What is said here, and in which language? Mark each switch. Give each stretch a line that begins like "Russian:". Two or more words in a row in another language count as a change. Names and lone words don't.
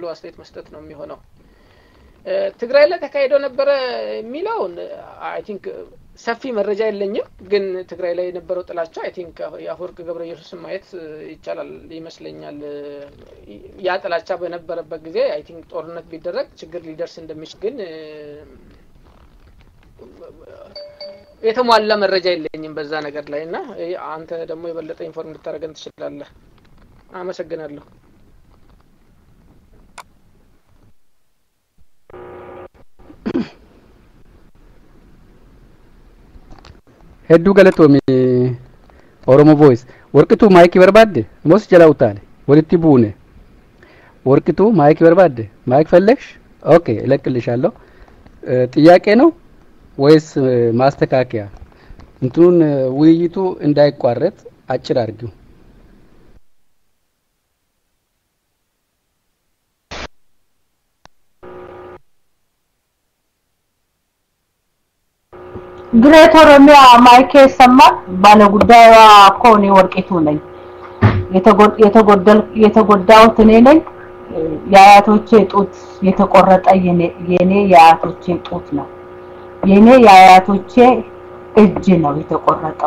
Amharic: አስተያየት መስጠት ነው የሚሆነው ትግራይ ላይ ተካሂዶ ነበር የሚለው
English: I think
Amharic: ሰፊ መረጃ የለኝም ግን ትግራይ ላይ የነበረው ጥላቻ
English: I think
Amharic: ያፈወርቅ ገብረኢየሱስ ማየት ይቻላል ይመስለኛል ያ ጥላቻ በነበረበት ጊዜ
English: I think
Amharic: ጦርነት ቢደረግ ችግር ሊደርስ እንደሚችል ግን የተሟላ መረጃ የለኝም በዛ ነገር ላይና አንተ ደግሞ የበለጠ ኢንፎርም ልታረጋግጥ ትችላለህ አመሰግናለሁ
Oromo: hedduu galatoomii Oromo Voice warqituu maayikii barbaadde mos jalaa utaale walitti buune warqituu maayikii barbaadde maayik
Amharic: ፈለግሽ ኦኬ እለቅልሻለሁ ጥያቄ ነው ወይስ ማስተካከያ እንትኑን ውይይቱ እንዳይቋረጥ አጭር አድርጊው ግሬት ኦሮሚያ ማይኬ ሰማት ባለ ጉዳዩ ኮኒ ወርቂቱ ነኝ የተጎዳሁት እኔ ነኝ ያያቶቼ ጡት የተቆረጠ የኔ ያያቶቼ ጡት ነው የኔ ያያቶቼ እጅ ነው የተቆረጠው